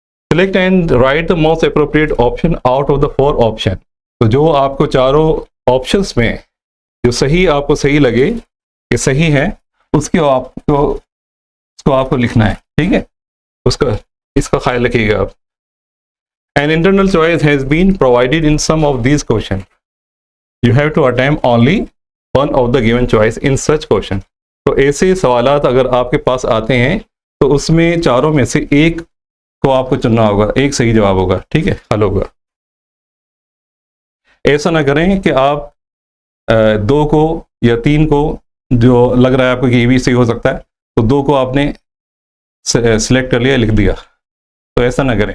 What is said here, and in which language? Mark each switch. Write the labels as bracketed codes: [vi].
[en] Select and write the most appropriate option out of the 4 option. [hi] तो जो आपको चारों ऑप्शंस में जो सही आपको सही लगे कि सही है उसको आपको लिखना है, ठीक है, इसका ख्याल रखिएगा आप। [en] An internal choice has been provided in some of these questions. You have to attempt only one of the given choice in such question. [hi] तो ऐसे सवालात अगर आपके पास आते हैं तो उसमें चारों में से एक को आपको चुनना होगा, एक सही जवाब होगा, ठीक है, हल होगा। ऐसा ना करें कि आप 2 को या 3 को जो लग रहा है आपको कि ये भी सही हो सकता है तो 2 को आपने सिलेक्ट कर लिया, लिख दिया, तो ऐसा ना करें।